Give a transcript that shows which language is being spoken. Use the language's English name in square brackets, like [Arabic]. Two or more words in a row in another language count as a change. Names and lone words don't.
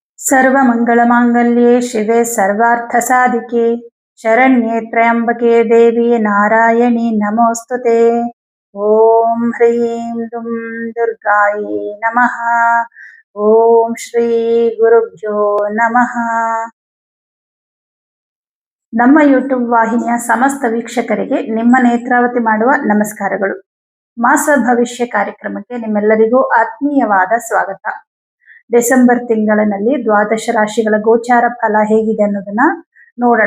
[Sanskrit] सर्वमङ्गलमाङ्गल्ये शिवे सर्वार्थसाधिके शरण्ये त्र्यम्बके देवी नारायणी नमोऽस्तुते। ॐ ह्रीं दुं दुर्गायै नमः। ॐ श्री ಗುರುಭ್ಯೋ ನಮಃ. [Kannada] ನಮ್ಮ ಯೂಟ್ಯೂಬ್ ವಾಹಿನಿಯ ಸಮಸ್ತ ವೀಕ್ಷಕರಿಗೆ ನಿಮ್ಮ ನೇತ್ರಾವತಿ ಮಾಡುವ ನಮಸ್ಕಾರಗಳು. ಮಾಸ ಭವಿಷ್ಯ ಕಾರ್ಯಕ್ರಮಕ್ಕೆ ನಿಮ್ಮೆಲ್ಲರಿಗೂ ಆತ್ಮೀಯವಾದ ಸ್ವಾಗತ. ಡಿಸೆಂಬರ್ ತಿಂಗಳಿನಲ್ಲಿ ದ್ವಾದಶ ರಾಶಿಗಳ ಗೋಚಾರ ಫಲ ಹೇಗಿದೆ ಅನ್ನೋದನ್ನ ನೋಡೋಣ.